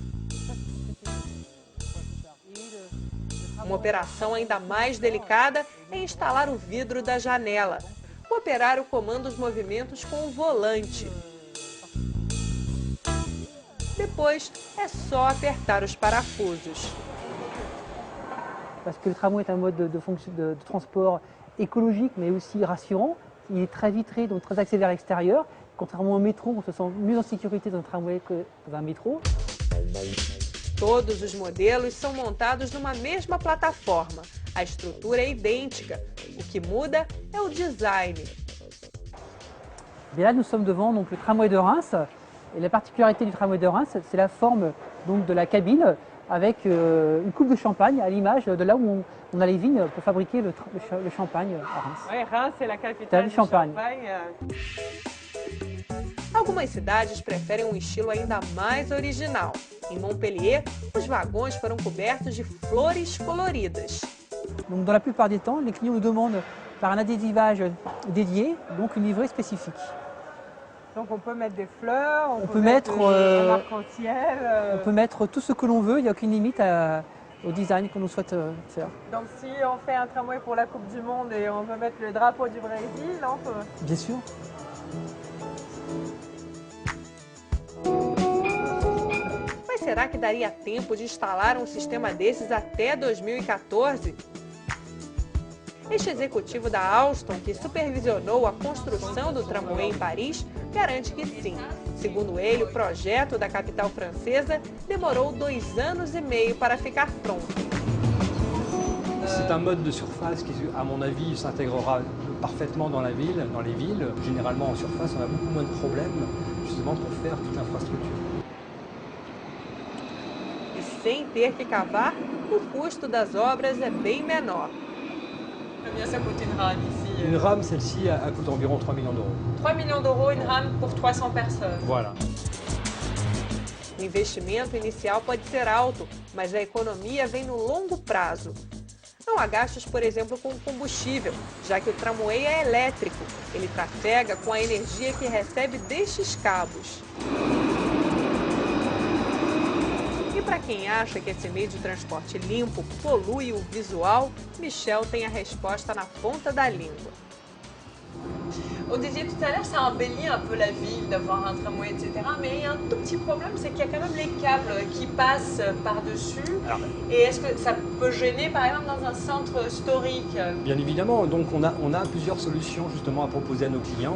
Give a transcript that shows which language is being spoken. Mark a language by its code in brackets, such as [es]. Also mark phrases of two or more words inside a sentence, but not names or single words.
[pt] Uma operação ainda mais delicada é instalar o vidro da janela. O operário comanda os movimentos com o volante. Depois, é só apertar os parafusos. [fr] Parce que le tramway est un mode de transport écologique, mais aussi rassurant. Il est très vitré, donc très axé vers l'extérieur. Contrairement au métro, on se sent mieux en sécurité dans un tramway que dans un métro. [pt] Todos os modelos são montados numa mesma plataforma. A estrutura é idêntica. O que muda é o design. [fr] Et là, nous sommes devant donc, le tramway de Reims. Et la particularité du tramway de Reims, c'est la forme donc, de la cabine avec une coupe de champagne à l'image de là où on a les vignes pour fabriquer le champagne à Reims. [pt] Oui, Reims é a capital do champagne. Algumas cidades preferem um estilo ainda mais original. Em Montpellier, os vagões foram cobertos de flores coloridas. [fr] Donc, dans la plupart des temps, les clients nous demandent par un adhésivage dédié, donc une livrée spécifique. Donc on peut mettre des fleurs, on peut mettre un arc-en-ciel. On peut mettre tout ce que l'on veut, il n'y a aucune limite au design qu'on nous souhaite faire. Donc si on fait un tramway pour la Coupe du Monde et on veut mettre le drapeau du Brésil, on peut... Bien sûr. [pt] Mas será que daria tempo de instalar um sistema desses até 2014? Este executivo da Alstom, que supervisionou a construção do tramway em Paris, garante que sim. Segundo ele, o projeto da capital francesa demorou 2 anos e meio para ficar pronto. [fr] C'est un mode de surface qui, à mon avis, s'intégrera parfaitement dans les villes. Généralement en surface, on a beaucoup moins de problèmes justement pour faire toute l'infrastructure. [pt] E sem ter que cavar, o custo das obras é bem menor. [fr] Combien ça coûte une rame ici? Une rame, celle-ci, elle coûte environ 3 millions d'euros. 3 millions d'euros, une rame pour 300 personnes. Voilà. [pt] O investimento inicial pode ser alto, mas a economia vem no longo prazo. Não há gastos, por exemplo, com combustível, já que o tramway é elétrico. Ele trafega com a energia que recebe destes cabos. E para quem acha que esse meio de transporte limpo polui o visual, Michel tem a resposta na ponta da língua. [fr] On disait tout à l'heure, ça embellit un peu la ville d'avoir un tramway, etc. Mais il y a un tout petit problème, c'est qu'il y a quand même les câbles qui passent par-dessus. Et est-ce que ça peut gêner, par exemple, dans un centre historique? Bien évidemment, donc on a plusieurs solutions justement à proposer à nos clients.